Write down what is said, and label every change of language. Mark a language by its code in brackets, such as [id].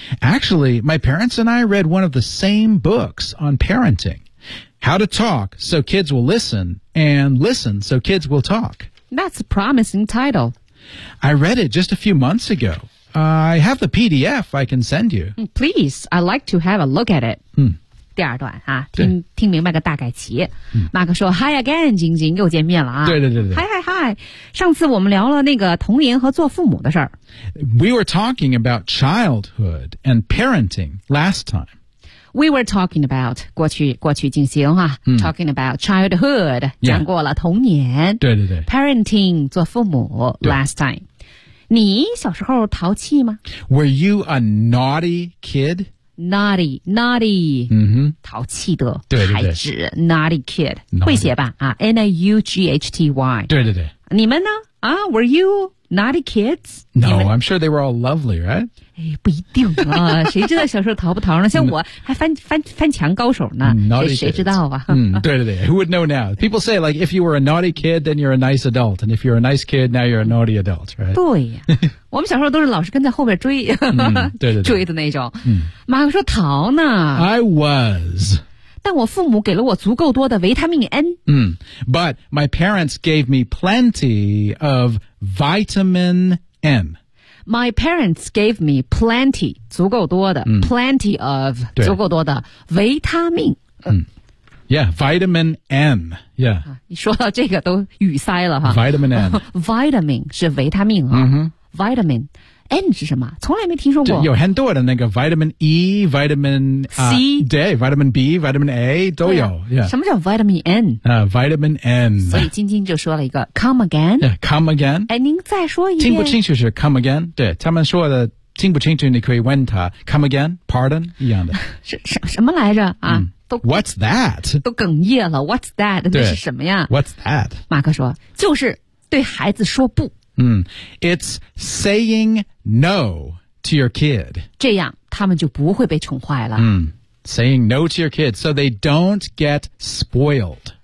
[en] Actually, my parents and I read one of the same books on parenting. How to Talk So Kids Will Listen and Listen So Kids Will Talk. That's a promising title. I read it just a few months ago. I have the PDF I can send you. Please, I'd like to have a look at it.、嗯、 [zh] 第二段、啊、听明白个大概齐。马克说 [en] Hi again, [zh] 晶晶又见面了、啊。对对对对。 [en] Hi, hi, hi. [zh] 上次我们聊了那个童年和做父母的事儿。 [en] We were talking about childhood and parenting last time. We were talking about, [zh] 过去进行、啊嗯、 [en] talking about childhood,、 yeah. [zh] 讲过了童年。对对对。 Parenting, 做父母 [en] last time. [zh] 你小时候淘气吗 [en] ？Were you a naughty kid? Naughty, naughty. 嗯哼， [zh] 淘气的对对对孩子 [en] ，naughty kid， naughty. [zh] 会写吧？啊 ，n a u g h t y。对对对。你们呢？啊 [en] ，Were you naughty kids? No, I'm sure they were all lovely, right? [zh] 哎，不一定啊，谁知道小时候淘不淘呢？像我还翻墙高手呢， [en] naughty、 [zh] 谁知道啊？ [en] 嗯，对对对 ，Who would know now? People say like if you were a naughty kid, then you're a nice adult, and if you're a nice kid, now you're a naughty adult, right? [zh] 对呀、啊，我们小时候都是老是跟在后边追，嗯、对对对，追的那种。嗯、马克说淘呢 [en] ，I was。 [zh] 但我父母给了我足够多的维他命 N。 [en] 嗯 ，But my parents gave me plenty of vitamin M. My parents gave me plenty [zh] 足够多的、嗯、 plenty of 足够多的维他命。 [en] 嗯，Yeah, vitamin N. Yeah. [zh] 说到这个都语塞了哈。 [en] Vitamin N. [zh] Vitamin 是维他命啊。 Mm-hmm. Vitamin N 是什么？从来没听说过。有很多的那个 vitamin E, vitamin [en] C, day, vitamin B, vitamin A [zh] 都有。啊 yeah. 什么叫 vitamin N? [en] Vitamin N. [zh] 所以晶晶就说了一个 [en] come again. Yeah, come again. [zh] 哎，您再说一遍。听不清楚是 [en] come again. [zh] 对，他们说的。听不清楚你可以问他 come again, pardon, 一样的。什么来着啊、 [en] What's that? [zh] 都哽咽了 [en] what's that? [zh] 那是什么呀 [en] what's that? [zh] 马克说就是对孩子说不。 [en] It's saying no to your kid. [zh] 这样他们就不会被宠坏了。 [en] Saying no to your kid, so they don't get spoiled.